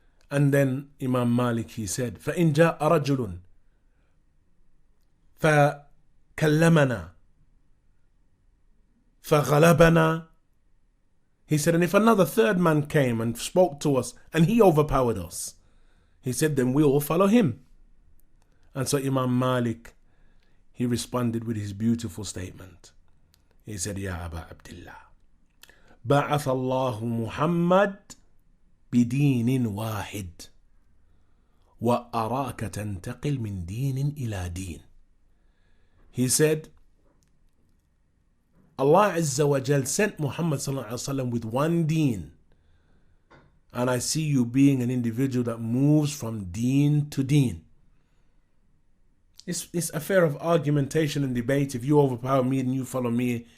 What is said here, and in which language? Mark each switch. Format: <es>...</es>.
<en>And then Imam Malik, he said,</en> <ar>فَإِنْ جَاءَ رَجُلٌ فَكَلَّمَنَا فَغَلَبَنَا.</ar> <en>He said, and if another third man came and spoke to us, and he overpowered us, he said, then we all follow him. And so Imam Malik, he responded with his beautiful statement. He said, Ya Aba Abdullah,</en> <ar>بعث الله محمد بدين واحد وأراك تنتقل من دين إلى دين.</ar> <en>He said, Allah Azza wa Jal sent Muhammad sallallahu alaihi wasallam with one deen, and I see you being an individual that moves from deen to deen. It's a affair of argumentation and debate. If you overpower me, then you follow me.</en>